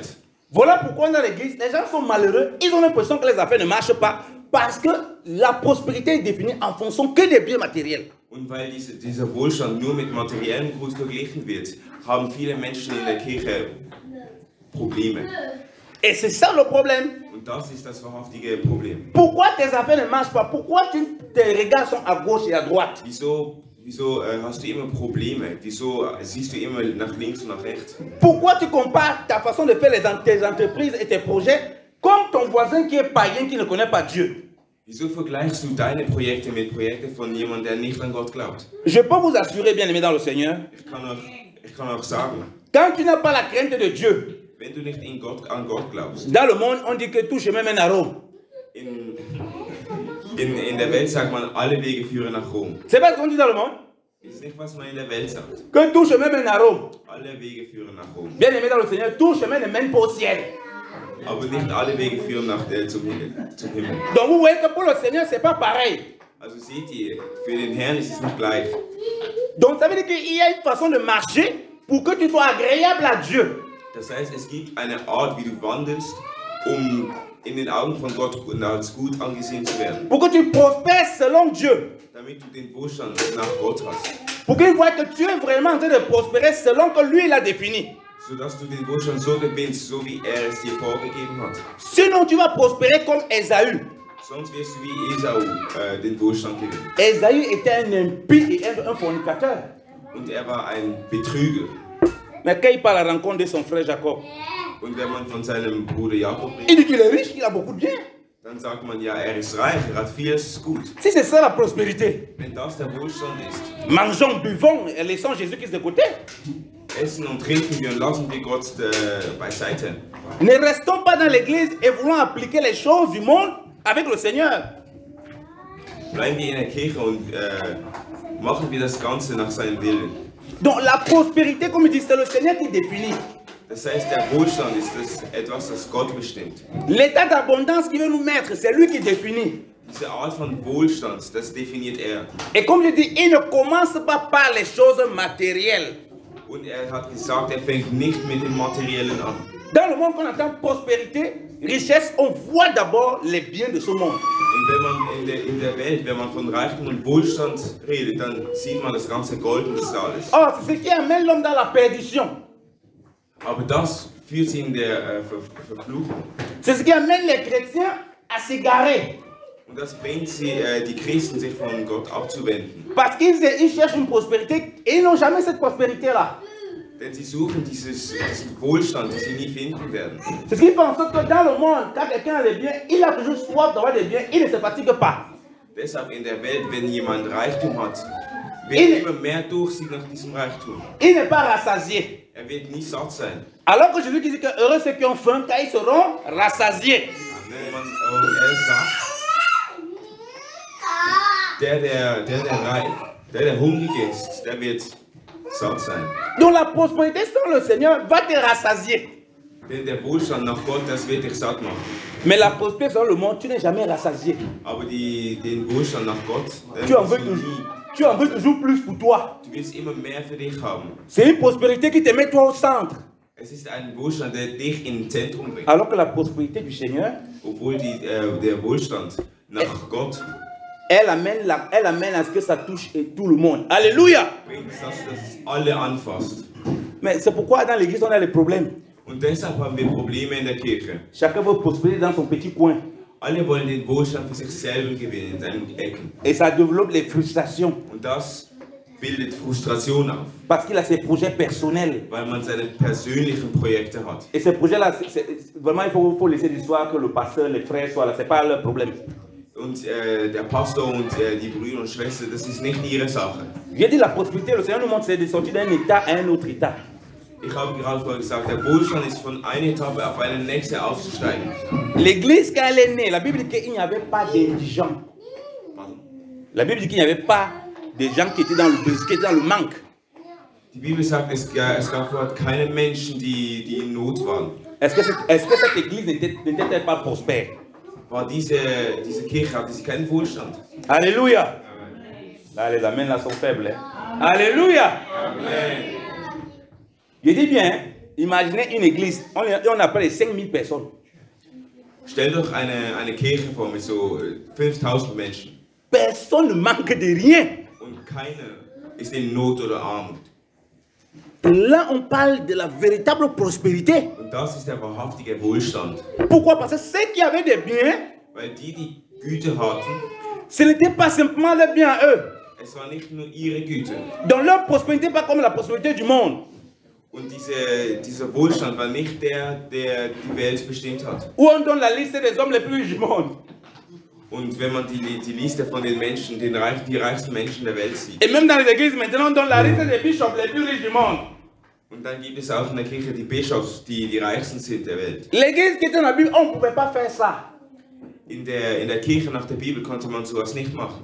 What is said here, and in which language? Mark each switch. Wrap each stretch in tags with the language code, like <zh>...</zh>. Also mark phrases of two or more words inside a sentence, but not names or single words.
<fr>Voilà pourquoi dans l'église, les gens sont malheureux, ils ont l'impression que les affaires ne marchent pas, parce que la prospérité est définie en fonction que des biens matériels.</fr> <de>Und weil dieser Wohlstand nur mit materiellem Gut verglichen wird, haben viele Menschen in der Kirche Probleme.</de> <fr>Et c'est ça le problème.</fr> <de>Und das ist das wahrhaftige Problem.</de> <fr>Pourquoi tes affaires ne marchent pas? Pourquoi tes regards sont à gauche et à droite?</fr> <de>Wieso hast du immer Probleme? Wieso siehst du immer nach links und nach rechts?</de> <fr>Pourquoi tu compares ta façon de faire tes entreprises et tes projets comme ton voisin qui est païen, qui ne connaît pas Dieu?</fr> <de>Wieso vergleichst du deine Projekte mit Projekten von jemandem, der nicht an Gott glaubt?</de> <fr>Je peux vous assurer, bien-aimés dans le Seigneur,</fr> <de>ich kann auch sagen,</de> <fr>quand tu n'as pas la crainte de Dieu,</fr> <de>wenn du nicht an Gott glaubst,</de> <fr>dans le monde, on dit que tout chemin mène à Rome.</fr> <de>In der Welt sagt man, alle Wege führen nach Rom.</de> <fr>C'est pas ce qu'on dit dans le monde?</fr> <de>Das ist nicht, was man in der Welt sagt.</de> <fr>Que tout chemin mène à Rome.</fr> <de>Alle Wege führen nach Rom.</de> <fr>Bien-aimés dans le Seigneur, tout chemin ne mène pas au ciel.</fr> <de>Aber nicht alle Wege führen zum Himmel.</de> <fr>Donc vous voyez que pour le Seigneur, c'est pas pareil.</fr> <de>Also seht ihr, für den Herrn ist es nicht gleich.</de> <fr>Donc ça veut dire qu'il y a une façon de marcher pour que tu sois agréable à Dieu.</fr> <de>Das heißt, es gibt eine Art, wie du wandelst, um in den Augen von Gott als gut angesehen zu werden.</de> <fr>Pour que tu prospères selon Dieu.</fr> <de>Damit du den Wohlstand nach Gott hast.</de> <fr>Pour qu'il voit que tu es vraiment en train de prospérer selon que lui il a défini.</fr> <de>Sodass du den Wohlstand so gewinnst, so wie er es dir vorgegeben hat.</de> <fr>Sinon tu vas prospérer comme Esaü.</fr> <de>Sonst wirst du wie Esau den Wohlstand gewinnen.</de> <fr>Esaü était un impie et un fornicateur.</fr> <de>Und er war ein Betrüger.</de> <fr>Mais quand il part à la rencontre de son frère Jacob,</fr> <de>Und wenn man von seinem Bruder Jakob redet,</de> <fr>il dit qu'il est riche, il a beaucoup de biens.</fr> <de>Dann sagt man, ja, er ist reich, er hat vieles gut.</de> <fr>Si c'est ça la prospérité,</fr> <de>Wenn das der Wohlstand ist,</de> <fr>mangeons, buvons et laissons Jésus-Christ de côté.</fr> <de>essen und trinken wir und lassen wir Gott beiseite.</de> <fr>Ne restons pas dans l'église et voulons appliquer les choses du monde avec le Seigneur.</fr> <de>Bleiben wir in der Kirche und machen wir das Ganze nach seinem Willen.</de> <fr>Donc la prospérité, comme il dit, c'est le Seigneur qui définit.</fr> <de>Das heißt, der Wohlstand ist das etwas, das Gott bestimmt.</de> <fr>L'état d'abondance qu'il veut nous mettre, c'est lui qui définit.</fr> <de>Diese Art von Wohlstand, das definiert er.</de> <fr>Et comme je dis, il ne commence pas par les choses matérielles.</fr> <de>Und er hat gesagt, er fängt nicht mit dem Materiellen an.</de> <fr>Dans le monde qu'on entend prospérité, richesse, on voit d'abord les biens de ce monde.</fr> <de>Und wenn man in der Welt, wenn man von Reichtum und Wohlstand redet, dann sieht man das ganze Gold und das alles.</de> <fr>Or, c'est ce qui amène l'homme dans la perdition.</fr> <de>Aber das führt sie in der Verfluchung.</de> <fr>C'est ce qui amène les chrétiens à s'égarer.</fr> <de>Und das bringt die Christen, sich von Gott abzuwenden.</de> <fr>Parce qu'ils cherchent une prospérité et ils n'ont jamais cette prospérité-là.</fr> <de>Denn sie suchen diesen Wohlstand, den sie nie finden werden.</de> <fr>C'est ce qui fait en sorte que dans le monde, quand quelqu'un a des biens, il a toujours soif d'avoir des biens, il ne se fatigue pas.</fr> <de>Deshalb in der Welt, wenn jemand Reichtum hat, wird er immer mehr durchsieht nach diesem Reichtum.</de> <fr>Il n'est pas rassasié.</fr> <de>Er wird nie satt sein.</de> <fr>Alors que Jésus dit que heureux ceux qui ont faim, car ils seront rassasiés.</fr> <de>Er sagt, der hungrig ist, der wird satt sein.</de> <fr>Donc la prospérité sans le Seigneur va te rassasier.</fr> <de>Denn der Wohlstand nach Gott, das wird dich satt machen.</de> <fr>Mais la prospérité sans le monde, tu n'es jamais rassasié.</fr> <de>Aber den Wohlstand nach Gott,</de> <fr>Tu en veux toujours plus pour toi.</fr> <de>Du willst immer mehr für dich haben.</de> <fr>C'est une prospérité qui te met toi au centre.</fr> <de>Es ist ein Wohlstand, der dich ins Zentrum bringt.</de> <fr>Alors que la prospérité du Seigneur,</fr> <de>Obwohl der Wohlstand nach Gott,</de> <fr>elle amène à ce que ça touche tout le monde. Alléluia.</fr> <de>bringt es, dass es alle anfasst.</de> <fr>Mais c'est pourquoi dans l'église on a des problèmes.</fr> <de>Und deshalb haben wir Probleme in der Kirche.</de> <fr>Chacun veut prospérer dans son petit coin.</fr> <de>Alle wollen den Wohlstand für sich selber gewinnen, in seinen Ecken.</de> <fr>Et ça développe les frustrations.</fr> <de>Und das bildet Frustration auf,</de> <fr>Parce qu'il a ses projets personnels.</fr> <de>weil man seine persönlichen Projekte hat.</de> <fr>Et ces projets-là, vraiment, il faut laisser l'histoire que le pasteur, les frères soient là. Ce n'est pas leur problème.</fr> <de>Und der Pastor und die Brüder und Schwestern, das ist nicht ihre Sache.</de> <fr>J'ai dit la prospérité, le Seigneur nous montre, c'est de sortir d'un état à un autre état.</fr> <de>Ich habe gerade vorher gesagt, der Wohlstand ist von einer Etappe auf eine nächste aufzusteigen.</de> <fr>L'église, quand elle est née, la Bible dit qu'il n'y avait pas d'indigents. La Bible dit qu'il n'y avait pas de gens qui étaient dans le manque.</fr> <de>Die Bibel sagt, es gab vorher keine Menschen, die in Not waren.</de> <fr>Est-ce que cette église n'était pas prospère?</fr> <de>War diese Kirche, hatte sie keinen Wohlstand?</de> <fr>Alléluia. Là, les amens là sont faibles. Hein? Alléluia. Amen. Je dis bien, imaginez une église, on appelle 5000 personnes.</fr> <de>Stell doch eine Kirche vor mit so 5000 Menschen.</de> <fr>Personne ne manque de rien.</fr> <de>Und keiner ist in Not oder Armut.</de> <fr>Là, on parle de la véritable prospérité.</fr> <de>Und das ist der wahrhaftige Wohlstand.</de> <fr>Pourquoi? Parce que ceux qui avaient des biens,</fr> <de>Weil die Güte hatten,</de> <fr>ce n'était pas simplement les biens à eux.</fr> <de>es war nicht nur ihre Güte.</de> <fr>Donc leur prospérité pas comme la prospérité du monde.</fr> <de>Und dieser Wohlstand war nicht der die Welt bestimmt hat.</de> <fr>Où on donne la liste des hommes les plus riches du monde.</fr> <de>Und wenn man die Liste von den Menschen, die reichsten Menschen der Welt sieht.</de> <fr>Et même dans les églises maintenant, on donne la liste des bishops les plus riches du monde.</fr> <de>Und dann gibt es auch in der Kirche die Bischofs, die reichsten sind der Welt.</de> <fr>L'église qui était dans la Bible, on ne pouvait pas faire ça.</fr> <de>In der Kirche nach der Bibel konnte man sowas nicht machen.</de>